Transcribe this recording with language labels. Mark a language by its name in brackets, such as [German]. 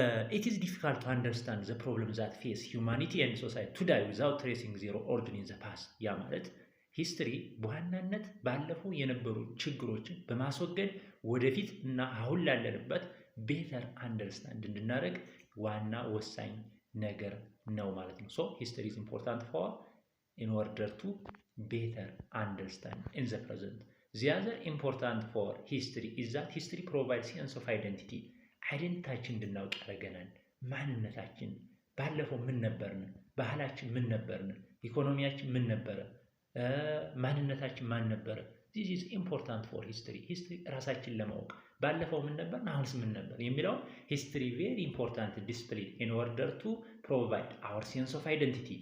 [English] it is difficult to understand the problems that face humanity and society today without tracing their origin in the past [Amharic] ያ ማለት ሂስትሪ በዋናነት ባለፈው የነበሩ ችግሮችን በማስወገድ ወደፊት እና አሁን ላለንበት ቤተር አንደርስታንድ እንድናደርግ ዋና ወሳኝ ነገር ነው ማለት ነው። [English] ሶ ሂስትሪ is important for in order to better understand in the present. The other important for history is that history provides sense of identity. [Amharic] አይደንቲቲያችን እንድናውቅ ያደርገናል። ማንነታችን ባለፈው ምን ነበርን፣ ባህላችን ምን ነበርን፣ ኢኮኖሚያችን ምን ነበረ፣ ማንነታችን ማን ነበረ። [English] this is important for history. history ራሳችን ለማወቅ ባለፈው ምን ነበር አሁንስ ምን ነበር የሚለው history very important discipline in order to provide our sense of identity.